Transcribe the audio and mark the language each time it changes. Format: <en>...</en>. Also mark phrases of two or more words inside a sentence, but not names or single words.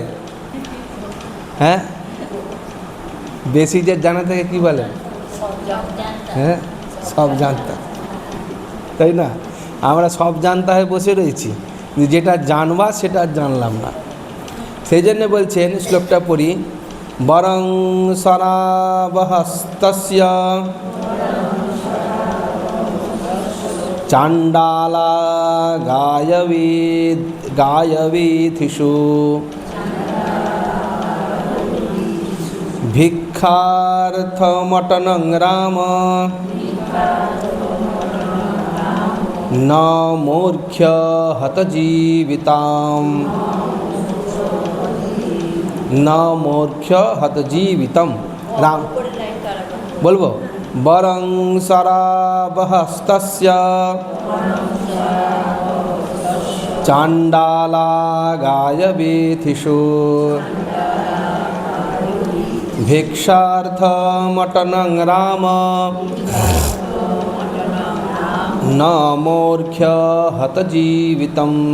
<bn>হ্যাঁ, বেশি যে জানে তাকে কি বলে? হ্যাঁ, সব জানতা, তাই না? আমরা সব জানতা হয়ে বসে রয়েছি, যেটা জানবা সেটা জানলাম না। সেই জন্য বলছেন, শ্লোকটা পড়ি,</bn> <sa>বরং সরাবহস্তস্য চাণ্ডালা গায়বীথিষু ভিক্ষার্থমটনং রাম ন মূর্খ্য হতজীবিতাম। ন মূর্খ্য হতজীবিতম।</sa> <bn>রাম বলবো,</bn> <sa>বরং সরাবহস্তস্য চাণ্ডালা গায়বীথিষু ভিক্ষার্থমটনং রাম ন মূর্খ্য হতজীবিতম।</sa>